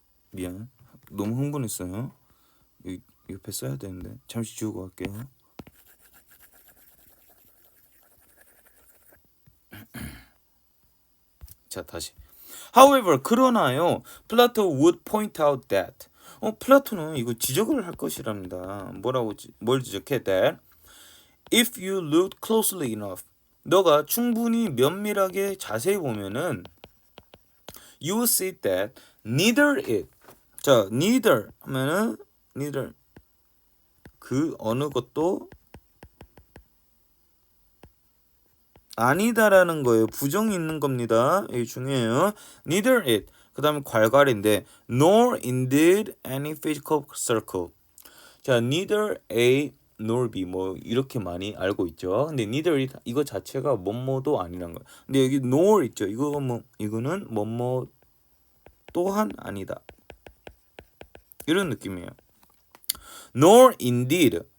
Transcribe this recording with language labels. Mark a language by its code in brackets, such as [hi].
[ko] 미안. 너무 흥분했어요. 옆에 써야 되는데 잠시 지우고 갈게요. 자 다시. [en] However, 그러나요. Plato would point out that. [ko] 플라토는 이거 지적을 할 것이랍니다. 뭘 지적해? [en] That if you look closely enough, [ko] 너가 충분히 면밀하게 자세히 보면은 [en] you will see that neither it. [ko] 자, neither 하면은 neither 그 어느 것도 아니다라는 거예요. 부정이 있는 겁니다. 이게 중요해요. [en] Neither it. [ko] 그 다음에 괄괄인데 [en] nor indeed any physical circle. [ko] 자, [en] neither A nor B [ko] 뭐 이렇게 많이 알고 있죠. 근데 [en] neither it [ko] 이거 자체가 뭐뭐도 아니란 거예요. 근데 여기 nor 있죠. 이거는 뭐뭐 또한 아니다. 이런 느낌이에요. [en] nor indeed.